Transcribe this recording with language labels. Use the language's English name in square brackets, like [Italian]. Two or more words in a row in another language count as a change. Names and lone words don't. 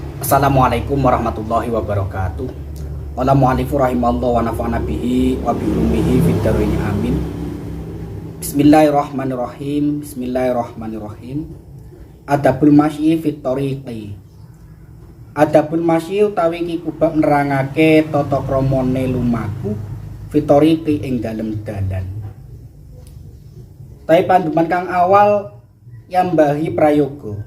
[Arabic] السلام عليكم ورحمة الله وبركاته. قال المؤلف رحمه الله ونفعنا به وبعلومه في الدارين آمين. بسم الله الرحمن الرحيم. بسم الله الرحمن الرحيم. آداب المشي في الطريق. آداب المشي [Javanese] utawi iki kubab nerangake tata kramane lumaku [Arabic] في الطريق [Javanese] ing dalem dalan. Tapi panduman kang awal yambahi prayoga.